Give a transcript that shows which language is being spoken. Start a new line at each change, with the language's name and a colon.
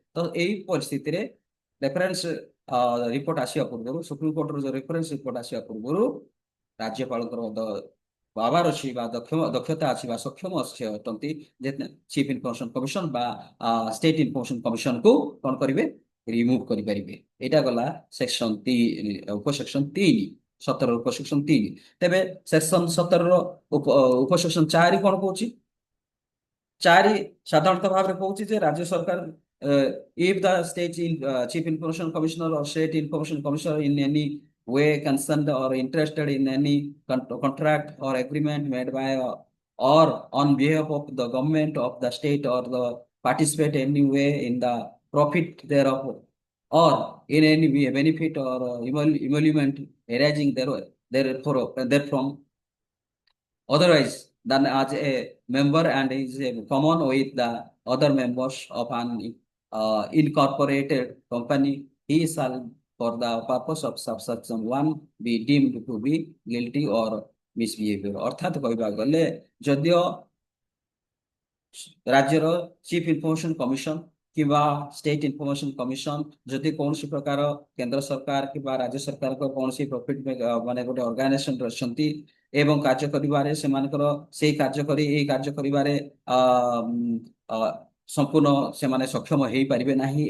Odia: ତ ଏଇ ପରିସ୍ଥିତିରେ ରେଫରେନ୍ସ ରିପୋର୍ଟ ଆସିବା ପୂର୍ବରୁ, ସୁପ୍ରିମକୋର୍ଟର ଯୋଉ ରେଫରେନ୍ସ ରିପୋର୍ଟ ଆସିବା ପୂର୍ବରୁ ରାଜ୍ୟପାଳଙ୍କର ପାୱାର ଅଛି ବା ଦକ୍ଷତା ଅଛି ବା ସକ୍ଷମ ଅଛି ଅଟନ୍ତି ଯେ ଚିଫ ଇନଫର୍ମେସନ କମିଶନ ବା ଷ୍ଟେଟ ଇନଫର୍ମେସନ କମିଶନକୁ କଣ କରିବେ, ରିମୁଭ୍ କରିପାରିବେ। ଏଇଟା ଗଲା ସେକ୍ସନ 3, ଉପସେକ୍ସନ 3, 17 ଉପସେକ୍ସନ 3। ତେବେ ସେକ୍ସନ 17ର ଉପସେକ୍ସନ 4 କଣ କହୁଛି।
English: 4
Odia: ସାଧାରଣତଃ ଭାବରେ କହୁଛି ଯେ ରାଜ୍ୟ ସରକାର
English: if the state chief information commissioner or state information commissioner in any way concerned or interested in any contract or agreement made by or on behalf of the government of the state or the participate any way in the profit thereof or in any way benefit or emolument arising therefrom otherwise than as a member and is common with the other members of an incorporated company, he shall, for the purpose of subsection 1, be deemed to be guilty or misbehavior।
Odia: ଅର୍ଥାତ୍ କହିବାକୁ ଗଲେ ଯଦିଓ ରାଜ୍ୟର chief information commission କିମ୍ବା state information commission ଯଦି କୌଣସି ପ୍ରକାର କେନ୍ଦ୍ର ସରକାର କିମ୍ବା ରାଜ୍ୟ ସରକାରଙ୍କ କୌଣସି ପ୍ରଫିଟ ମାନେ ଗୋଟେ ଅର୍ଗାନାଇଜେସନ ଅଛନ୍ତି ଏବଂ କାର୍ଯ୍ୟ କରିବାରେ ସେମାନଙ୍କର ସେଇ କାର୍ଯ୍ୟ କରି ଏଇ କାର୍ଯ୍ୟ କରିବାରେ ଆ, ଉମ୍, ଆ, ସମ୍ପୂର୍ଣ୍ଣ ସେମାନେ ସକ୍ଷମ ହେଇପାରିବେ ନାହିଁ।